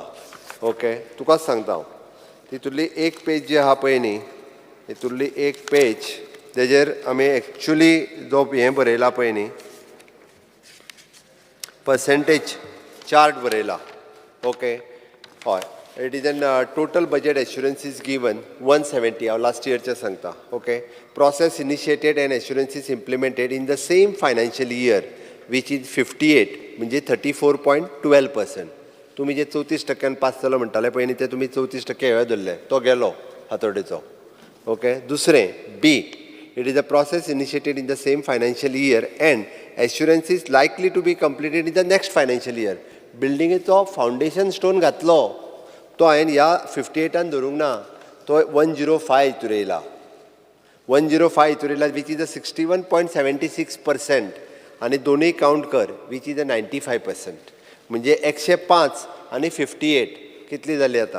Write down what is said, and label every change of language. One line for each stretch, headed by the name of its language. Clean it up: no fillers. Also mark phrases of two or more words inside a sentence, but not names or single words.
Konkani: ओके, तुकाच सांगता हांव. तितूंतली एक पेज जी आहा पळय न्ही, हितूंतली एक पेज तेजेर आमी एक्चुली जो हें बरयला पळय न्ही,
English: percentage chart
Konkani: बरयला. ओके, हय.
English: It is an total budget assurances given 170.
Konkani: हांव लास्ट इयरचे सांगता.
English: ओके, process initiated and assurances implemented in the same financial year which is 58 म्हणजे 34.12%.
Konkani: तुमी जे 34% पास जालो म्हणटाले पळय न्ही, ते तुमी 34% हें धरले, तो गेलो हातोडेचो. ओके, दुसरें बी.
English: It is a process initiated in the same financial year and assurance is likely to be completed in the next financial year.
Konkani: बिल्डिंगेचो
English: foundation stone
Konkani: घातलो तो हांवें ह्या 58 धरूंक ना, तो 105 हितून येयला. 105 हितून येयला
English: which is a
Konkani: 61.76% आनी दोनूय कावंट कर
English: which is a
Konkani: 95%. म्हणजे 105 आनी 58 कितली जाली आतां?